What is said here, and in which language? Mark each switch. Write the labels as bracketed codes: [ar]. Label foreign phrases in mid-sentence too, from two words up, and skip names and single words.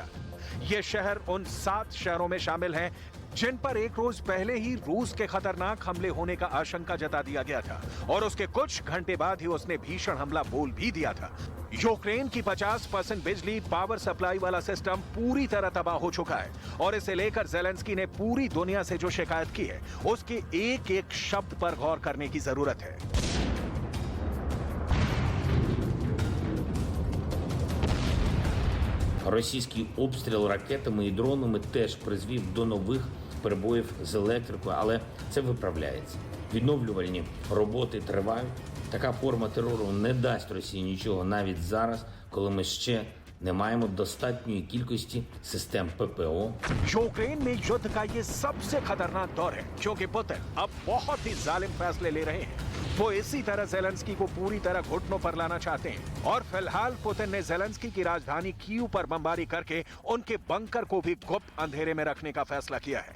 [hi] ये शहर उन 7 शहरों में शामिल हैं जिन पर एक रोज पहले ही रूस के खतरनाक हमले होने का आशंका जता दिया गया था, और उसके कुछ घंटे बाद ही उसने भीषण हमला बोल भी दिया था। यूक्रेन की 50% बिजली [en] power supply [hi] वाला सिस्टम पूरी तरह तबाह हो चुका है, और इसे लेकर ज़ेलेंस्की ने पूरी दुनिया से जो शिकायत की है, उसके एक एक शब्द पर गौर करने की जरूरत है। [uk] Російський обстріл ракетами і дронами теж призвів до нових перебоїв з електрикою, але це виправляється. Відновлювальні роботи тривають. Така форма терору не дасть Росії нічого навіть зараз, коли ми ще не маємо достатньої кількості систем ППО. [hi] यूक्रेन में युद्ध का ये सबसे खतरनाक दौर है, क्योंकि पुतिन अब बहुत ही जालिम फैसले ले रहे हैं। वो इसी तरह ज़ेलेंस्की को पूरी तरह घुटनों पर लाना चाहते हैं, और फिलहाल पुतिन ने ज़ेलेंस्की की राजधानी कीव पर बमबारी करके उनके बंकर को भी गुप्त अंधेरे में रखने का फैसला किया है।